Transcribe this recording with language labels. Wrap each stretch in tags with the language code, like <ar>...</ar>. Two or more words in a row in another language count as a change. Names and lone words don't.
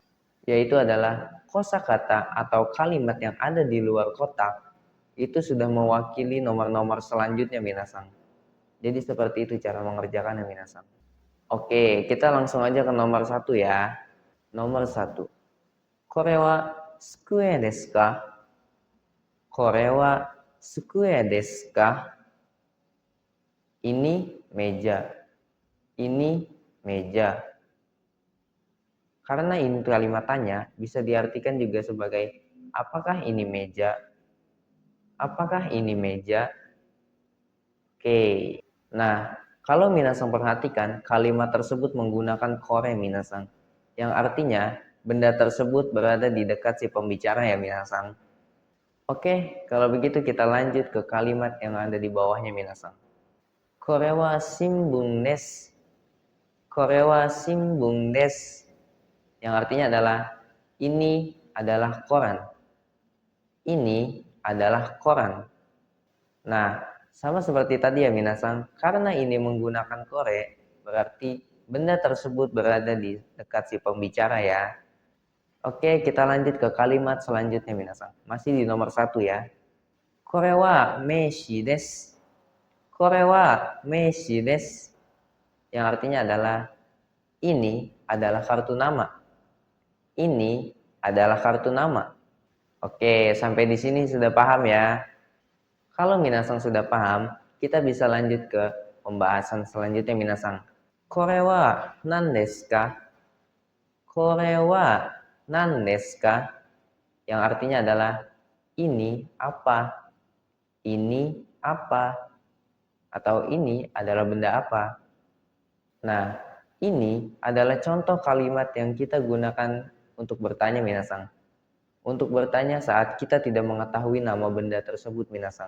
<id>Yaitu adalah kosakata atau kalimat yang ada di luar kotak itu sudah mewakili nomor-nomor selanjutnya minasan. Jadi seperti itu cara mengerjakannya minasan. Oke, kita langsung aja ke nomor 1 ya. Nomor 1.</id> <ja>これは机ですか? これは机ですか?</ja> <id>Ini meja. Ini meja. Karena ini kalimat tanya bisa diartikan juga sebagai apakah ini meja? Apakah ini meja? Oke. Nah, kalau minasan perhatikan, kalimat tersebut menggunakan kore minasan. Yang artinya, benda tersebut berada di dekat si pembicara ya minasan. Oke, kalau begitu kita lanjut ke kalimat yang ada di bawahnya minasan.</id> <ja>これは新聞です。これは新聞です.</ja> <id>Yang artinya adalah ini adalah koran. Ini adalah koran. Nah, sama seperti tadi ya minasan, karena ini menggunakan kore, berarti benda tersebut berada di dekat si pembicara ya. Oke, kita lanjut ke kalimat selanjutnya minasan. Masih di nomor 1 ya.</id> <ja>これは名刺です. これは名刺です.</ja> <id>Yang artinya adalah ini adalah kartu nama. Ini adalah kartu nama. Oke, sampai di sini sudah paham ya. Kalau minasan sudah paham, kita bisa lanjut ke pembahasan selanjutnya minasan.</id> <ja>これは何ですか？これは何ですか?</ja> <id>Yang artinya adalah ini apa? Ini apa? Atau ini adalah benda apa? Nah, ini adalah contoh kalimat yang kita gunakan untuk bertanya minasan. Untuk bertanya saat kita tidak mengetahui nama benda tersebut minasan.</id>